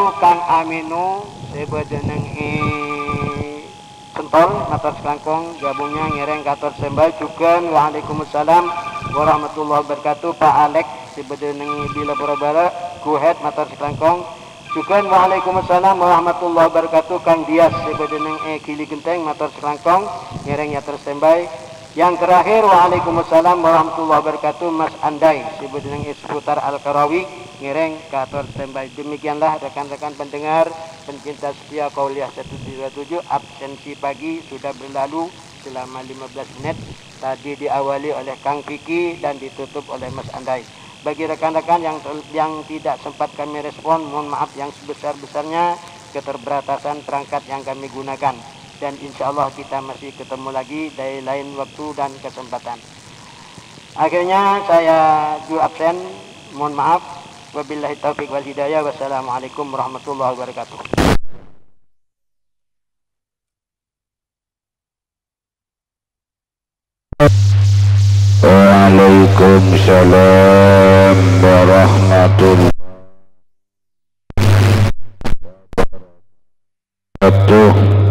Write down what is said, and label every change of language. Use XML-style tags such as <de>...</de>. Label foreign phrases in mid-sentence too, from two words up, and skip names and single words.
<mad>Kang Aminu sebajeneng Sentol Matar Selangkong gabungnya ngereng kantor standby. Juga</mad> <ar>وعليكم السلام ورحمة الله وبركاته</ar> <mad>Pak Alex sebajeneng Bila Borobara Kuhet Matar Selangkong. Juga</mad> <ar>وعليكم السلام ورحمة الله وبركاته</ar> <mad>Kang Dias sebajeneng Kili Genteng Matar Selangkong ngereng ya standby.</mad> <id>Yang terakhir</id> <ar>وعليكم السلام ورحمة الله وبركاته</ar> <mad>Mas Andai sebajeneng seputar Al-Karawi ngereng kantor standby.</mad> <id>Demikianlah rekan-rekan pendengar pencinta setia Kauliah 137. Absensi pagi sudah berlalu selama 15 menit. Tadi diawali oleh Kang Piki dan ditutup oleh Mas Andai. Bagi rekan-rekan yang tidak sempat kami respon, mohon maaf yang sebesar-besarnya keterbatasan perangkat yang kami gunakan. Dan</id> <ar>إن شاء الله</ar> <id>kita masih ketemu lagi dari lain waktu dan kesempatan. Akhirnya saya juga absen, mohon maaf.</id> <ar>وبالله توفيق والهداية. والسلام عليكم ورحمة الله وبركاته. وعليكم السلام ورحمة الله وبركاته.</ar>